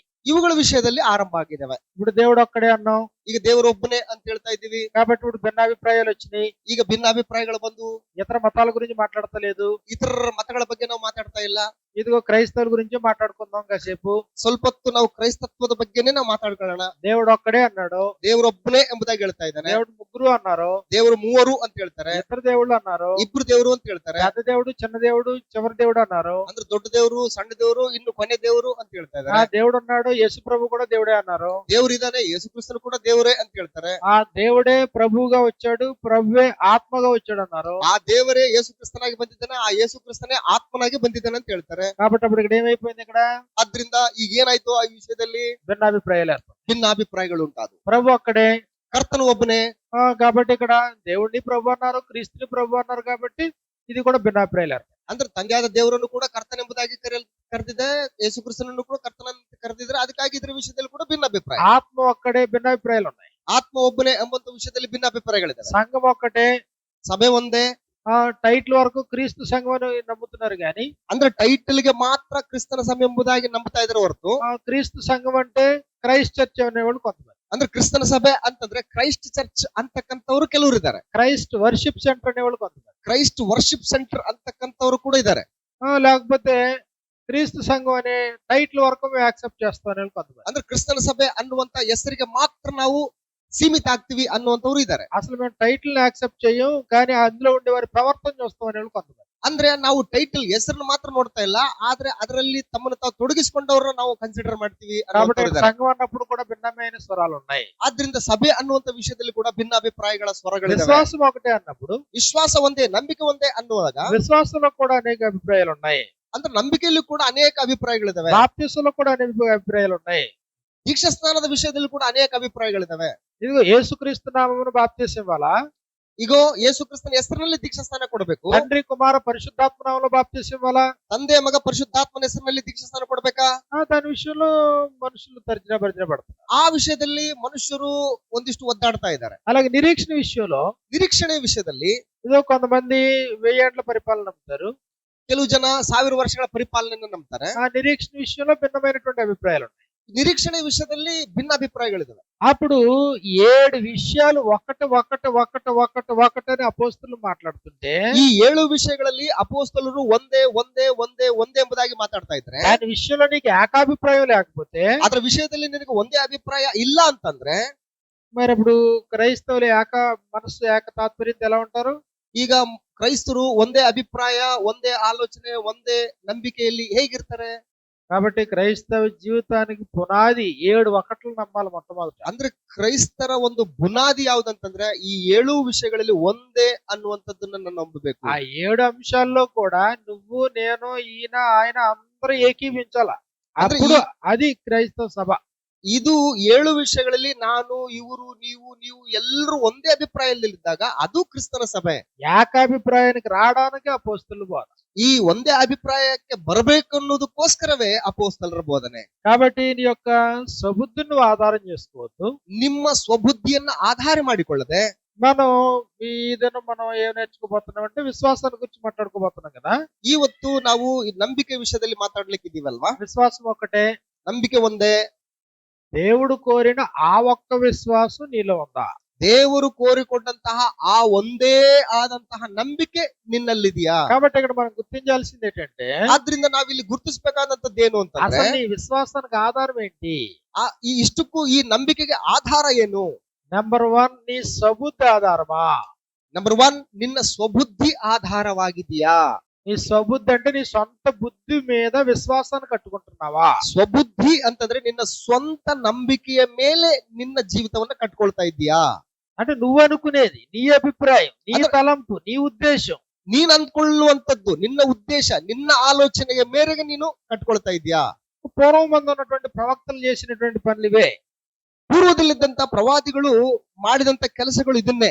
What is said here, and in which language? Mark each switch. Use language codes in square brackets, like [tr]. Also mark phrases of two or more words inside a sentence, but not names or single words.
[kn] ಇವುಗಳ ವಿಷಯದಲ್ಲಿ ಆರಂಭ ಆಗಿದ್ದಾವೆ. [te] ఇప్పుడు దేవుడు ఒక్కడే అన్నాం, [kn] ಈಗ ದೇವರೊಬ್ಬನೇ ಅಂತ ಹೇಳ್ತಾ ಇದ್ದೀವಿ. [te] కాబట్టి ఇప్పుడు భిన్నాభిప్రాయాలు వచ్చినాయి. [kn] ಈಗ ಭಿನ್ನಾಭಿಪ್ರಾಯಗಳು ಬಂದು [te] ఇతర మతాల గురించి మాట్లాడతలేదు. [kn] ಇತರ ಮತಗಳ ಬಗ್ಗೆ ನಾವು ಮಾತಾಡ್ತಾ ಇಲ್ಲ. [te] ఇదిగో క్రైస్తవుల గురించి మాట్లాడుకుందాం కాసేపు. [kn] ಸ್ವಲ್ಪ ಹೊತ್ತು ನಾವು ಕ್ರೈಸ್ತತ್ವದ ಬಗ್ಗೆನೇ ನಾವು ಮಾತಾಡ್ಕೊಳ್ಳೋಣ. [te] దేవుడు ఒక్కడే అన్నాడు, [kn] ದೇವರೊಬ್ಬನೇ ಎಂಬುದಾಗಿ ಹೇಳ್ತಾ ಇದ್ದಾನೆ. [te] దేవుడు ముగ్గురు అన్నారు, [kn] ದೇವರು ಮೂವರು ಅಂತ ಹೇಳ್ತಾರೆ. [te] ఇద్దరు దేవుళ్ళు అన్నారు, [kn] ಇಬ್ರು ದೇವರು ಅಂತ ಹೇಳ್ತಾರೆ. [te] పెద్ద దేవుడు చిన్న దేవుడు చివరి దేవుడు అన్నారు. [kn] ಅಂದ್ರೆ ದೊಡ್ಡ ದೇವರು, ಸಣ್ಣ ದೇವರು, ಇನ್ನು ಕೊನೆ ದೇವರು ಅಂತ ಹೇಳ್ತಾ ఆ ಇದ್ದಾರೆ. [te] దేవుడు ఉన్నాడు, యేసు ప్రభు కూడా దేవుడే అన్నారు. [kn] ದೇವರು ಇದ್ದಾನೆ, ಯೇಸು ಕ್ರಿಸ್ತನು ಕೂಡ ದೇವರೇ ಅಂತ ಹೇಳ್ತಾರೆ. [te] ఆ దేవుడే ప్రభువుగా వచ్చాడు, ప్రభువే ఆత్మగా వచ్చాడు అన్నారు. [kn] ಆ ದೇವರೇ ಯೇಸು ಕ್ರಿಸ್ತನಾಗಿ ಬಂದಿದ್ದಾನೆ, ಆ ಯೇಸು ಕ್ರಿಸ್ತನೇ ಆತ್ಮನಾಗಿ ಬಂದಿದ್ದಾನೆ ಅಂತ ಹೇಳ್ತಾರೆ. [te] కాబట్టి అప్పుడు ఇక్కడ ఏమైపోయింది? ఇక్కడ [kn] ಆದ್ರಿಂದ ಈಗ ಏನಾಯ್ತು? ಆ ವಿಷಯದಲ್ಲಿ [te] భిన్నాభిప్రాయాలు ఏర్పడ్డాయి. [kn] ಭಿನ್ನಾಭಿಪ್ರಾಯಗಳು ಉಂಟಾದವು. [te] ప్రభు ఒక్కడే, [kn] ಕರ್ತನು ಒಬ್ಬನೇ. [te] కాబట్టి ఇక్కడ దేవుడిని ప్రభు అన్నారు, క్రీస్తుని ప్రభు అన్నారు, కాబట్టి ఇది కూడా ಭಿನ್ನಾಭಿಪ್ರಾయాలు ఏర్పడ్డాయి. [kn] ಅಂದ್ರೆ ತಂದೆಯಾದ ದೇವರನ್ನು ಕೂಡ ಕರ್ತನೆಂಬುದಾಗಿ ಕರೆದಿದೆ, ಯೇಸು ಕ್ರಿಸ್ತನನ್ನು ಕೂಡ ಕರ್ತನಂತ ಕರೆದಿದ್ರೆ, ಅದಕ್ಕಾಗಿ ಇದ್ರ ವಿಷಯದಲ್ಲಿ ಕೂಡ ಭಿನ್ನಾಭಿಪ್ರಾಯ. [te] ఆత్మ ఒక్కడే, భిన్నాభిప్రాయాలు ఉన్నాయి. [kn] ಆತ್ಮ ಒಬ್ಬನೇ ಎಂಬಂತ ವಿಷಯದಲ್ಲಿ ಭಿನ್ನಾಭಿಪ್ರಾಯಗಳಿದೆ. [te] సంఘం ఒక్కటే, [kn] ಸಭೆ ಒಂದೇ. [te] టైటిల్ వరకు క్రీస్తు సంఘం అని నమ్ముతున్నారు కానీ, [kn] ಅಂದ್ರೆ ಟೈಟಲ್ ಗೆ ಮಾತ್ರ ಕ್ರಿಸ್ತನ ಸಭೆ ಎಂಬುದಾಗಿ ನಂಬುತ್ತಾ ಇದ್ರೆ ಹೊರತು, [te] క్రీస్తు సంఘం అంటే క్రైస్ట్ చర్చ్ అనేవాళ్ళు కొంతమంది. [kn] ಅಂದ್ರೆ ಕ್ರಿಸ್ತನ ಸಭೆ ಅಂತಂದ್ರೆ ಕ್ರೈಸ್ಟ್ ಚರ್ಚ್ ಅಂತಕ್ಕಂಥವ್ರು ಕೆಲವರು ಇದ್ದಾರೆ. [te] క్రైస్ట్ వర్షిప్ సెంటర్ అనేవాళ్ళు కొంతమంది. [kn] ಕ್ರೈಸ್ಟ್ ವರ್ಷಿಪ್ ಸೆಂಟರ್ ಅಂತಕ್ಕಂಥವ್ರು ಕೂಡ ಇದ್ದಾರೆ. [te] లేకపోతే క్రీస్తు సంఘం అనే టైటిల్ వరకు మేము యాక్సెప్ట్ చేస్తాం అనేవాళ్ళు కొంతమంది. [kn] ಅಂದ್ರೆ ಕ್ರಿಸ್ತನ ಸಭೆ ಅನ್ನುವಂತ ಹೆಸರಿಗೆ ಮಾತ್ರ ನಾವು ಸೀಮಿತ ಆಗ್ತೀವಿ ಅನ್ನುವಂಥವ್ರು ಇದ್ದಾರೆ. [te] అసలు మేము టైటిల్ యాక్సెప్ట్ చేయం, కానీ అందులో ఉండే వారి ప్రవర్తన చూస్తాం అనేవాళ్ళు కొంతమంది. [kn] ಅಂದ್ರೆ ನಾವು ಟೈಟಲ್ ಹೆಸರನ್ನು ಮಾತ್ರ ನೋಡ್ತಾ ಇಲ್ಲ, ಆದ್ರೆ ಅದರಲ್ಲಿ తమను ತಾವು ತೊಡಗಿಸಿಕೊಂಡವರನ್ನ ನಾವು కన్సిడర్ ಮಾಡ್ತೀವಿ [te] కాబట్టి [kn] ಅನ್ನುವಂಥವ್ರು ಇದ್ದಾರೆ. [te] సంఘం అన్నప్పుడు కూడా భిన్నమైన స్వరాలు ఉన్నాయి. [kn] ಆದ್ರಿಂದ ಸಭೆ ಅನ್ನುವಂತ ವಿಷಯದಲ್ಲಿ ಕೂಡ ಭಿನ್ನ ಅಭಿಪ್ರಾಯಗಳ ಸ್ವರಗಳಿದಾವೆ. [te] విశ్వాసం ఒకటే అన్నప్పుడు [kn] ವಿಶ್ವಾಸ ಒಂದೇ, ನಂಬಿಕೆ ಒಂದೇ ಅನ್ನುವಾಗ [te] విశ్వాసంలో కూడా అనేక అభిప్రాయాలు ఉన్నాయి. [kn] ಅಂದ್ರೆ ನಂಬಿಕೆಯಲ್ಲಿ ಕೂಡ ಅನೇಕ ಅಭಿಪ್ರಾಯಗಳಿದಾವೆ. [te] బాప్తిసంలో కూడా అనేక అభిప్రాయాలు ఉన్నాయి. [kn] ದೀಕ್ಷಾ ಸ್ನಾನದ ವಿಷಯದಲ್ಲಿ ಕೂಡ ಅನೇಕ ಅಭಿಪ್ರಾಯಗಳಿದಾವೆ. [te] ఇదిగో యేసుక్రీస్తు నామమున బాప్తిసం ఇవ్వాలా, [kn] ಈಗ ಯೇಸು ಕ್ರಿಸ್ತನ ಹೆಸರಿನಲ್ಲಿ ದೀಕ್ಷಾ ಸ್ನಾನ ಕೊಡಬೇಕು, [te] తండ్రి కుమార పరిశుద్ధాత్మ నామములో బాప్తిసం ఇవ్వాలా, [kn] ತಂದೆ ಮಗ ಪರಿಶುದ್ಧಾತ್ಮನ ಹೆಸರಿನಲ್ಲಿ ದೀಕ್ಷಾ ಸ್ನಾನ ಕೊಡ್ಬೇಕಾ? [te] దాని విషయంలో మనుషులు తర్జన భర్జన పడతారు. [kn] ಆ ವಿಷಯದಲ್ಲಿ ಮನುಷ್ಯರು ಒಂದಿಷ್ಟು ಒದ್ದಾಡ್ತಾ ಇದ್ದಾರೆ. [te] అలాగే నిరీక్షణ విషయంలో [kn] ನಿರೀಕ್ಷಣೆ ವಿಷಯದಲ್ಲಿ [te] ఇదో కొంతమంది 1000 ఏండ్ల పరిపాలన నమ్ముతారు. [kn] ಕೆಲವು ಜನ 1000 ವರ್ಷಗಳ ಪರಿಪಾಲನೆಯನ್ನು ನಂಬ್ತಾರೆ. [te] ఆ నిరీక్షణ విషయంలో భిన్నమైనటువంటి అభిప్రాయాలు ఉన్నాయి. [kn] ನಿರೀಕ್ಷಣೆ ವಿಷಯದಲ್ಲಿ ಭಿನ್ನ ಅಭಿಪ್ರಾಯಗಳಿದಾವೆ. [te] అప్పుడు 7 విషయాలు ఒకటి అని అపోస్తలులు మాట్లాడుతుంటే [kn] ಈ 7 ವಿಷಯಗಳಲ್ಲಿ ಅಪೋಸ್ತಲರು ಒಂದೇ ಒಂದೇ ಒಂದೇ ಒಂದೇ ಎಂಬುದಾಗಿ ಮಾತಾಡ್ತಾ ಇದ್ರೆ, [te] దాని విషయంలో నీకు ఏకాభిప్రాయం లేకపోతే [kn] ಅದರ ವಿಷಯದಲ್ಲಿ ನಿನಗೆ ಒಂದೇ ಅಭಿಪ್ರಾಯ ಇಲ್ಲ ಅಂತಂದ್ರೆ, [te] మరి అప్పుడు క్రైస్తవులు మనస్సు ఏక తాత్పర్యంతో ఎలా ఉంటారు? [kn] ಈಗ ಕ್ರೈಸ್ತರು ಒಂದೇ ಅಭಿಪ್ರಾಯ, ಒಂದೇ ಆಲೋಚನೆ, ಒಂದೇ ನಂಬಿಕೆಯಲ್ಲಿ ಹೇಗಿರ್ತಾರೆ? [te] కాబట్టి క్రైస్తవ జీవితానికి పునాది 7 ఒకట్లు నమ్మాలి మొట్టమొదట. [kn] ಅಂದ್ರೆ ಕ್ರೈಸ್ತರ ಒಂದು ಬುನಾದಿ ಯಾವ್ದಂತಂದ್ರೆ ಈ 7 ವಿಷಯಗಳಲ್ಲಿ ಒಂದೇ ಅನ್ನುವಂಥದ್ದನ್ನ ನಾನು ನಂಬಬೇಕು. [te] ఆ 7 అంశాల్లో కూడా నువ్వు నేను ఈయన ఆయన అందరూ ఏకీవించాల. [kn] ಅಂದ್ರೆ [te] అప్పుడు అది క్రైస్తవ సభ. [kn] ಇದು 7 ವಿಷಯಗಳಲ್ಲಿ ನಾನು, ಇವರು, ನೀವು ಎಲ್ಲರೂ ಒಂದೇ ಅಭಿಪ್ರಾಯದಲ್ಲಿದ್ದಾಗ ಅದು ಕ್ರಿಸ್ತನ ಸಭೆ. [te] ఏకాభిప్రాయానికి రావడానికి అపోస్తలుల బోధ. [kn] ಈ ಒಂದೇ ಅಭಿಪ್ರಾಯಕ್ಕೆ ಬರಬೇಕು ಅನ್ನೋದಕ್ಕೋಸ್ಕರವೇ ಅಪೋಸ್ತಲರ ಬೋಧನೆ. [te] కాబట్టి నీ యొక్క సబుద్ధిని నువ్వు ఆధారం చేసుకోవద్దు. [kn] ನಿಮ್ಮ ಸ್ವಬುದ್ಧಿಯನ್ನ ಆಧಾರ ಮಾಡಿಕೊಳ್ಳದೆ [te] మనం మనం ఏం నేర్చుకోబోతున్నాం అంటే విశ్వాసాన్ని గురించి మాట్లాడుకోబోతున్నాం కదా. [kn] ಇವತ್ತು ನಾವು ಈ ನಂಬಿಕೆ ವಿಷಯದಲ್ಲಿ ಮಾತಾಡ್ಲಿಕ್ಕಿದೀವಲ್ವಾ? [te] విశ్వాసం ఒకటే, [kn] ನಂಬಿಕೆ ಒಂದೇ. [te] దేవుడు కోరిన ఆ ఒక్క విశ్వాసం నీలో ఉందా? [kn] ದೇವರು ಕೋರಿಕೊಂಡಂತಹ ಆ ಒಂದೇ ಆದಂತಹ ನಂಬಿಕೆ ನಿನ್ನಲ್ಲಿದೆಯಾ? [te] కాబట్టి ఇక్కడ మనం గుర్తించాల్సింది ఏంటంటే, [kn] ಆದ್ರಿಂದ ನಾವಿಲ್ಲಿ ಗುರುತಿಸಬೇಕಾದಂತದ್ದೇನು [te] అసలు [kn] ಅಂತಂದ್ರೆ, [te] నీ విశ్వాసానికి ఆధారం ఏంటి? [kn] ಈ ಇಷ್ಟಕ್ಕೂ ಈ ನಂಬಿಕೆಗೆ ಆಧಾರ ಏನು? [te] నెంబర్ 1 నీ సబుద్ధి ఆధారమా? [kn] ನಂಬರ್ 1 ನಿನ್ನ ಸ್ವಬುದ್ಧಿ ಆಧಾರವಾಗಿದೆಯಾ? [te] నీ సబుద్ధి అంటే నీ సొంత బుద్ధి మీద విశ్వాసాన్ని కట్టుకుంటున్నావా? [kn] ಸ್ವಬುದ್ಧಿ ಅಂತಂದ್ರೆ ನಿನ್ನ ಸ್ವಂತ ನಂಬಿಕೆಯ ಮೇಲೆ ನಿನ್ನ ಜೀವಿತವನ್ನ ಕಟ್ಕೊಳ್ತಾ ಇದೀಯಾ? [te] అంటే నువ్వు అనుకునేది, నీ అభిప్రాయం, నీ తలంపు, నీ ఉద్దేశం, [kn] ನೀನ್ ಅಂದ್ಕೊಳ್ಳುವಂತದ್ದು, ನಿನ್ನ ಉದ್ದೇಶ, ನಿನ್ನ ಆಲೋಚನೆಯ ಮೇರೆಗೆ ನೀನು ಕಟ್ಕೊಳ್ತಾ ಇದೀಯಾ? [te] పూర్వం మందు ఉన్నటువంటి ప్రవక్తలు చేసినటువంటి పనులు ఇవే. [kn] ಪೂರ್ವದಲ್ಲಿದ್ದಂತ ಪ್ರವಾದಿಗಳು ಮಾಡಿದಂತ ಕೆಲಸಗಳು ಇದನ್ನೇ.